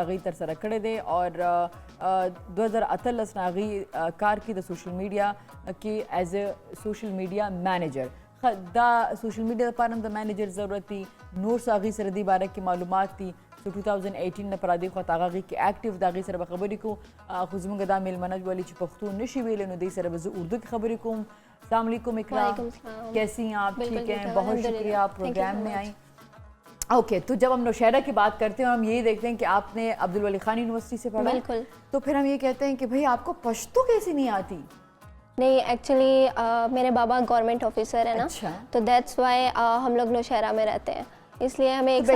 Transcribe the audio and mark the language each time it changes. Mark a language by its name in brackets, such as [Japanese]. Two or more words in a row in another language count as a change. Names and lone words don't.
[Pashto] هغې ترسره کړی دی اور 2018 نه هغې کار کوي د سوشل میډیا کې [English] as a social media manager [Pashto] دا سوشل میډیا لپاره هم د مینیجر ضرورت دي نور څه هغې سره دې باره کې معلومات دي سو 2018 نه پر دې خواته هغه کې اکټیو د هغې سره به خبرې کوو خو زموږ دا میلمنه ولي چې پښتو نشي ویلی نو دې سره به زه اردو کې خبرې کوم [Urdu] السلام علیکم اقرا کیسی ہیں آپ ٹھیک ہیں بہت شکریہ آپ پروگرام میں آئیں اوکے تو جب ہم نوشہرہ کی بات کرتے ہیں ہم یہی دیکھتے ہیں کہ آپ نے عبدالولی خان یونیورسٹی سے پڑھا بالکل تو پھر ہم یہ کہتے ہیں کہ بھائی آپ کو پشتو کیسے نہیں آتی نہیں ایکچولی میرے بابا گورنمنٹ آفیسر ہے نا تو [English] that's why [Urdu] ہم لوگ نوشہرہ میں رہتے ہیں اس لیے ہمیں ایک سال